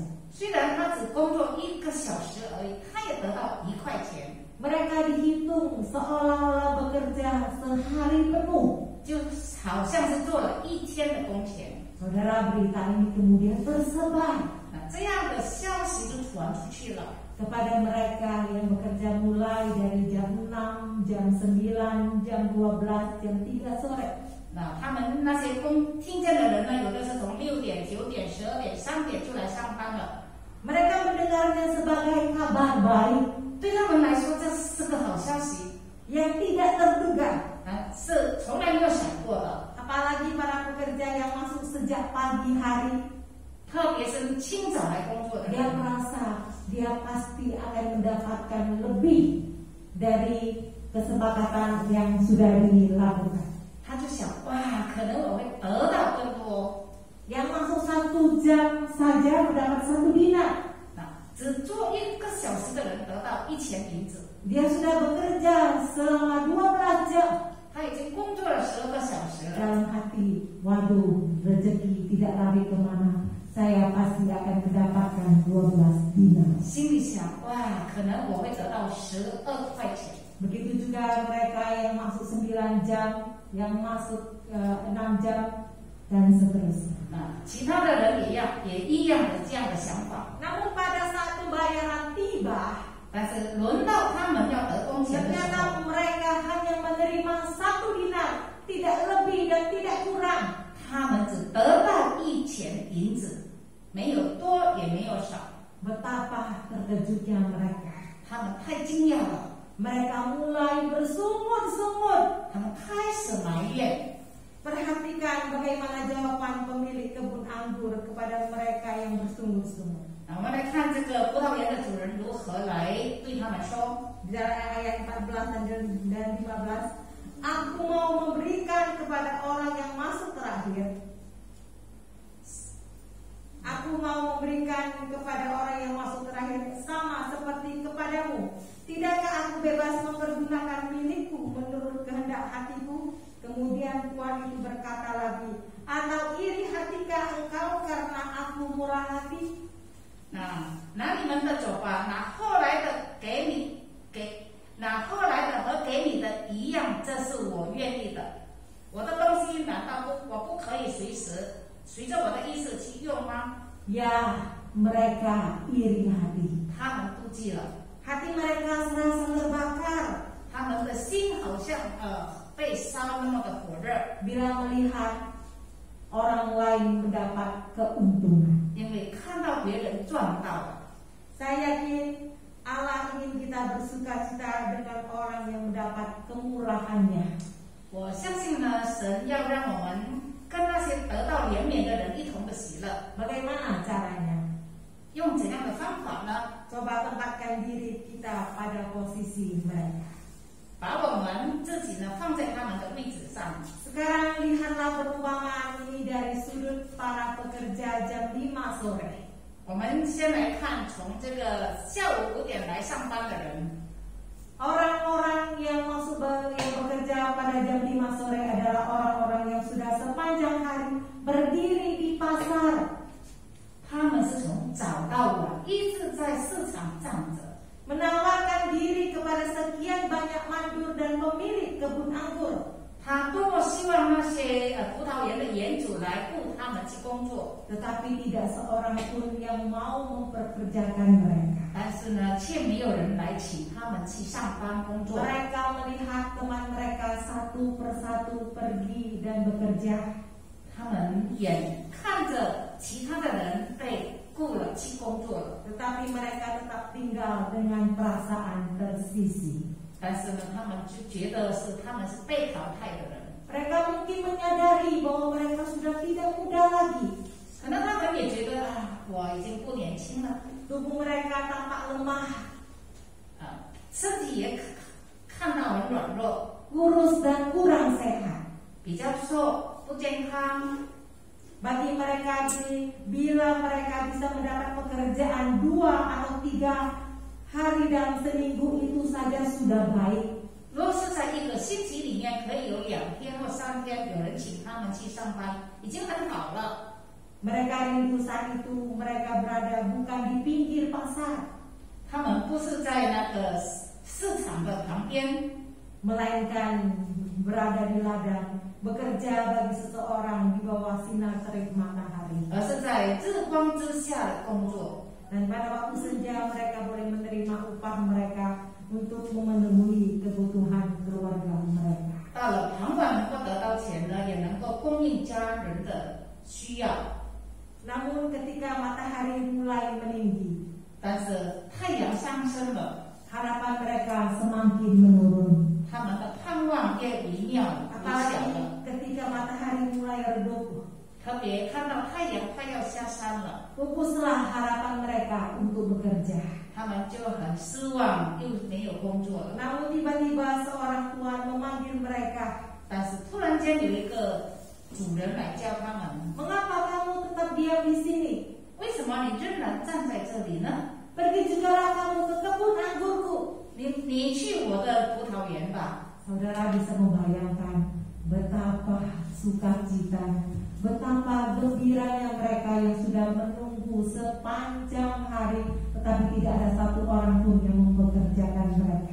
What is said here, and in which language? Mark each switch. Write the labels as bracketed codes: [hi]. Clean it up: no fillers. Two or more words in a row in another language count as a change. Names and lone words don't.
[zh] 虽然他只工作1个小时而已，他也得到1块钱， [id] Mereka dihitung seolah-olah bekerja sehari penuh. [zh] 就好像是做了1天的工钱。 [id] Saudara, berita ini kemudian tersebar [zh] 那这样的消息就传出去了。 [id] kepada mereka yang bekerja mulai dari jam 6, jam 9, jam 12, jam 3 sore. [zh] 那他们那些听见的人呢，有的是从6点、9点、12点、3点就来上班了。 [id] Mereka mendengarnya sebagai kabar baik [zh] 对他们来说，这是个好消息， [id] yang tidak terduga. [zh] 是从来没有想过的。 [id] Apalagi para pekerja yang masuk sejak pagi hari, [zh] 特别是清早来工作的 dia 人， [id] merasa dia pasti akan mendapatkan lebih dari kesepakatan yang sudah dilakukan. [zh] 他就想，哇，可能我会得到更多。 [id] Yang masuk 1 jam saja mendapat 1 dinar. [zh] 那只做1个小时的人得到1000银子。 [id] Dia sudah bekerja selama 12 jam. 他已经工作了12个小时了。 Dalam hati, waduh, rezeki tidak lari kemana. Saya pasti akan mendapatkan 12 dinar. [zh] 心里想，哇，可能我会得到12块钱。 [id] Begitu juga mereka yang masuk 9 jam, yang masuk 6 jam, dan seterusnya. [zh] 其他的人也一样的这样的想法。 [id] Namun pada saat pembayaran tiba, [zh] 但是轮到他们要得工钱的时 ternyata 候， [id] mereka hanya menerima 1 dinar, tidak lebih dan tidak kurang. [zh] 他们只得到1000银子，没有多也没有少。 [id] Betapa terkejutnya mereka. [zh] 他们太惊讶了， [id] Mereka mulai bersungut-sungut. [zh] 他们开始埋怨。 [id] Perhatikan bagaimana jawaban pemilik kebun anggur kepada mereka yang bersungut-sungut. [zh] 我们来看这个葡萄园的主人如何来对他们说。 [id] Di dalam ayat 14 dan 15, Aku mau memberikan kepada orang yang masuk terakhir. Aku mau memberikan kepada orang yang masuk terakhir sama seperti kepadamu. Tidakkah aku bebas mempergunakan milikku menurut kehendak hatiku? Kemudian tuan itu berkata lagi, atau iri hatikah engkau karena aku murah hati? [zh] 拿你们的走吧，拿后来的拿后来的和给你的一样，这是我愿意的。我的东西难道我不可以随着我的意思去用吗？ [id] Ya, mereka iri hati. [zh] 他们妒忌了， [id] Hati mereka serasa terbakar [zh] 他们的心好像被烧那么的火热， [id] bila melihat orang lain mendapat keuntungan. [zh] 因为看到别人赚到了。 [id] Saya yakin Allah ingin kita bersuka-cita dengan orang yang mendapat kemurahannya. [zh] 我相信呢，神要让我们跟那些得到怜悯的人一同的喜乐。 [id] Bagaimana caranya? [zh] 用怎样的方法呢？ [id] Coba tempatkan diri kita pada posisi mereka. [zh] 把我们自己呢放在他们的位置上。 [id] Sekarang lihatlah perumpamaan ini dari sudut para pekerja jam 5 sore. [zh] 我们先来看从这个下午5点来上班的人。 [id] Orang-orang yang bekerja pada jam 5 sore adalah orang-orang yang sudah sepanjang hari berdiri di pasar. [zh] 他们是从早到晚一直在市场站着， [id] Menawarkan diri kepada sekian banyak mandur dan pemilik kebun anggur. [zh] 他多么希望那些葡萄园的园主来雇他们去工作， [id] Tetapi tidak seorang pun yang mau memperkerjakan mereka. [zh] 但是呢，却没有人来请他们去上班工作。 [id] Mereka melihat teman mereka satu persatu pergi dan bekerja. [zh] 他们眼看着其他的人被雇了去工作了， [id] Tetapi mereka tetap tinggal dengan perasaan tersisih. [zh] 但是呢，他们就觉得他们是被淘汰的人。 [id] Mereka mungkin menyadari bahwa mereka sudah tidak muda lagi. [zh] 可能他们也觉得我已经不年轻了， [id] Tubuh mereka tampak lemah, [zh] 身体也看到很软弱， [id] kurus dan kurang sehat. [zh] 比较瘦，不健康。 [id] Bagi mereka, bila mereka bisa mendapat pekerjaan 2 atau 3 hari dalam seminggu itu saja sudah baik. [zh] 如果是在一个星期里面可以有2天或3天有人请他们去上班，已经很好了。 [id] Mereka rindu saat itu mereka berada bukan di pinggir pasar, [zh] 他们不是在那个市场的旁边， [id] melainkan berada di ladang, bekerja bagi seseorang di bawah sinar terik matahari. [zh] 而是在日光之下的工作。 [id] Dan pada waktu senja mereka boleh menerima upah mereka untuk memenuhi kebutuhan keluarga mereka. [zh] 到了傍晚能够得到钱呢，也能够供应家人的需要。 [id] Namun ketika matahari mulai meninggi, [zh] 但是太阳上升了， [id] harapan mereka semakin menurun. [zh] 他们的盼望越微妙微小 Apalagi 了。 [id] ketika matahari mulai redup, [zh] 特别看到太阳快要下山了， [id] pupuslah harapan mereka untuk bekerja. [zh] 他们就很失望，又没有工作了。 [id] Namun tiba-tiba seorang tuan memanggil mereka, [zh] 但是突然间有一个主人来叫他们， [id] "Mengapa kamu tetap diam di sini? [zh] 为什么你仍然站在这里呢？ [id] pergi jugalah kamu ke kebun anggurku. [zh] 你去我的葡萄园吧。 [id] Saudara bisa membayangkan betapa sukacita, betapa gembiranya mereka yang sudah menunggu sepanjang hari, tetapi tidak ada satu orang pun yang mempekerjakan mereka.